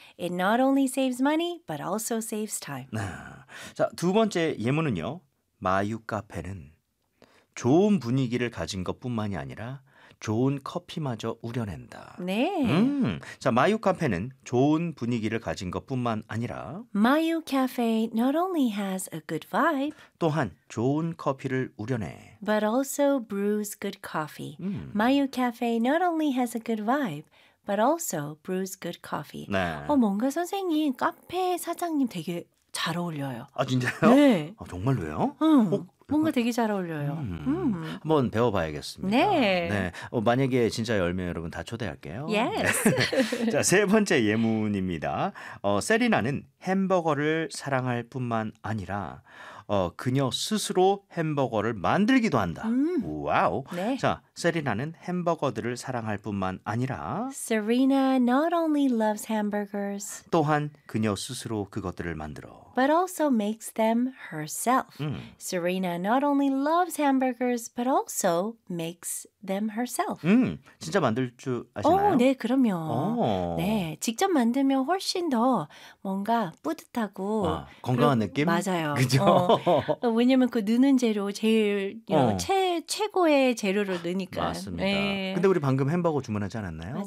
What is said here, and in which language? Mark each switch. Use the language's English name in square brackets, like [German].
[English] It not only saves money but also saves time. [Korean] 자, 두 번째 예문은요. 마유 카페는 좋은 분위기를 가진 것뿐만이 아니라 좋은 커피마저 우려낸다. 네. 자, 마유 카페는 좋은 분위기를 가진 것뿐만 아니라 [English] 마유 카페 not only has a good vibe [Korean] 또한 좋은 커피를 우려내 [English] but also brews good coffee. 마유 카페 not only has a good vibe but also brews good coffee. [Korean] 네. 뭔가 선생님 카페 사장님 되게 잘 어울려요. 아, 진짜요? 네. 아, 정말로요? 뭔가 되게 잘 어울려요. 한번 배워봐야겠습니다. 네. 네. 만약에 진짜 10명 여러분 다 초대할게요. [English] Yes. [Korean] 네. 자, 세 번째 예문입니다. 세리나는 햄버거를 사랑할 뿐만 아니라 그녀 스스로 햄버거를 만들기도 한다. 와우. 네. 자, 세리나는 햄버거들을 사랑할 뿐만 아니라 [English] Serena not only loves hamburgers [Korean] 또한 그녀 스스로 그것들을 만들어 [English] but also makes them herself. Serena not only loves hamburgers but also makes them herself. [Korean] 진짜 만들 줄 아시나요? 네, 그럼요. 오. 네, 직접 만들면 훨씬 더 뭔가 뿌듯하고 건강한 느낌? 맞아요. 그죠? 왜냐면 그 넣는 재료 제일 최고의 재료를 넣으니까. 맞습니다. 네. 근데 우리 방금 햄버거 주문하지 않았나요?